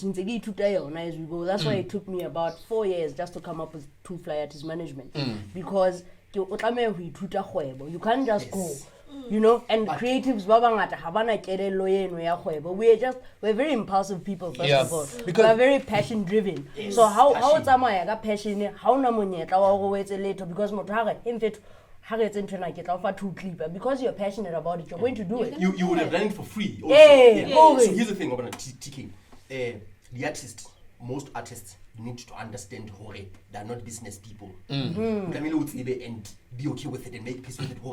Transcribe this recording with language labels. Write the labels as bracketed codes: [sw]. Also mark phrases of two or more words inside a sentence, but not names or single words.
[en] Since I today as we go, that's why it took me about 4 years just to come up with 2 fly artist management. Because you can't just go. You know, and creatives we're very impulsive people first Yeah, of all. because- We're very passion driven. So how it's passion how [st] na monyetla wa go wetse [en] later because because you're passionate about it, you're going to do it. You would have done it for free. Also. Hey, So here's the thing about TK. The artists, most artists need to understand hore they're not business people. And be okay with it and make peace with it.